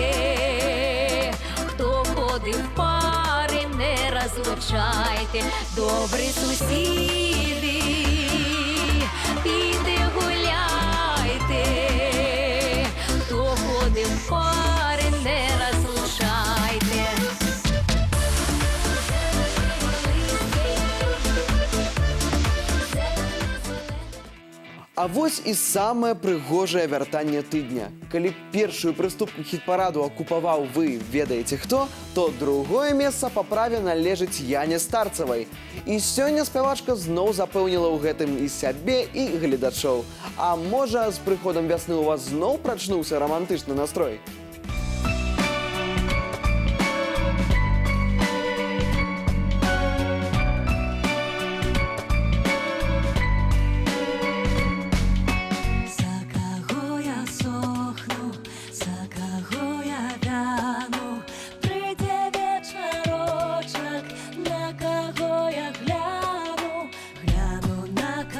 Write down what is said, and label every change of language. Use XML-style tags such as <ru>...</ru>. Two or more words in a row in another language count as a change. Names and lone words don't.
<uk>Хто ходив в пари, не розлучайте, добрі сусіди, пійте, гуляйте. Хто ходив в пари, не розлучайте.</uk> <be>А вось і самае прыгожае вяртанне тыдня. Калі першую прыступку хіт-параду акупаваў вы ведаеце хто, то другое месца па праве належыць Яне Старцавай. І сёння спявачка зноў запэўніла ў гэтым і сябе, і гледачоў. А можа, з прыходам вясны ў вас зноў прачнуўся рамантычны настрой?</be> <uk>За кого я сохну, за кого я вяну, прийде вечорочок, на кого я гляну, гляну на</uk>